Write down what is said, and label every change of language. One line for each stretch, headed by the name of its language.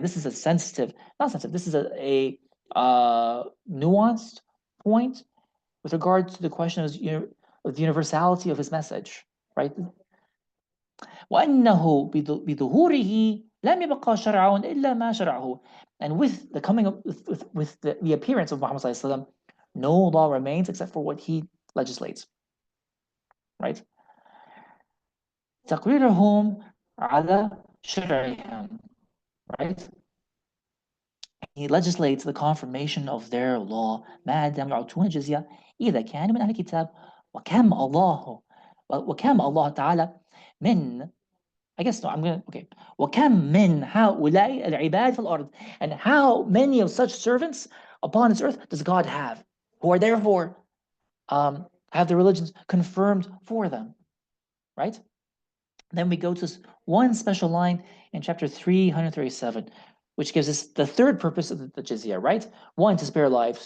English: This is a sensitive, not sensitive, this is a nuanced point with regard to the question of the universality of his message, right?
Arabic: وأنه بظهوره لم يبقى شرع إلا ما شرعه.
English: And with the coming of, with the appearance of Muhammad sallallahu alaihi wasallam, no law remains except for what he legislates, right?
Arabic: تقريرهم على شرعهم, right?
English: He legislates the confirmation of their law.
Arabic: ما دام يعطون الجزية إذا كان من أهل الكتاب وكم الله تعالى من,
English: I guess no, I'm gonna, okay.
Arabic: وكم من هؤلاء العباد في الأرض,
English: and how many of such servants upon this earth does God have, who are therefore have their religions confirmed for them, right? Then we go to one special line in chapter 337, which gives us the third purpose of the jizya, right? One, to spare lives.